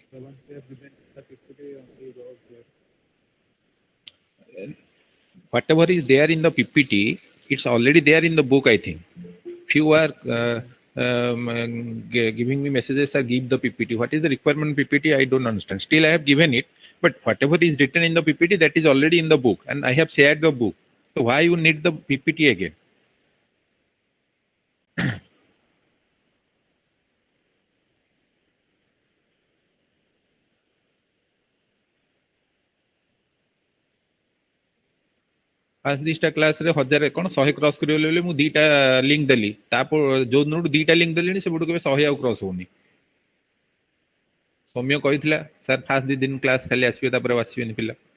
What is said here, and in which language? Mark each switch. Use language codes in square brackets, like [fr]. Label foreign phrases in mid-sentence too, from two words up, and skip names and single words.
[en] So once we have given the PPT on the rows, whatever is there in the PPT, it's already there in the book, I think. Few are giving me messages, sir, give the PPT. What is the requirement PPT? I don't understand. Still, I have given it, but whatever is written in the PPT, that is already in the book, and I have shared the book. So why you need the PPT again? [or] ଫାଷ୍ଟ ଦିଟା କ୍ଲାସରେ 1000 କ'ଣ 100 କ୍ରସ୍ କରିବାକୁ ହେଲେ ମୁଁ ଦିଟା ଲିଙ୍କ ଦେଲି, ତାପରେ ଯୋଉ ଦିନଠୁ ଦିଟା ଲିଙ୍କ ଦେଲିଣି ସେପଟୁ କେବେ 100 ଆଉ କ୍ରସ୍ ହଉନି। ସୌମ୍ୟ କହିଥିଲା ସାର୍ ଫାଷ୍ଟ 2 ଦିନ କ୍ଲାସ ଖାଲି ଆସିବେ ତାପରେ ଆସିବେନି ପିଲା।